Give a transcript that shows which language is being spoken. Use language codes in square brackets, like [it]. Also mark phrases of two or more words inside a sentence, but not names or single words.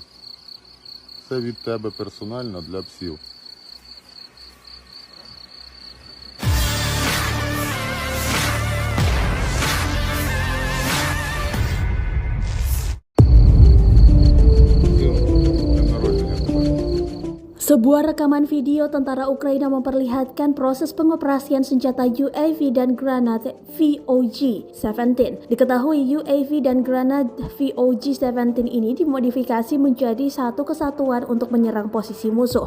[uk] Це від тебе персонально для псів. Днем народження тебе. [id] Sebuah rekaman video tentara Ukraina memperlihatkan proses pengoperasian senjata UAV dan granat VOG-17. Diketahui UAV dan granat VOG-17 ini dimodifikasi menjadi satu kesatuan untuk menyerang posisi musuh.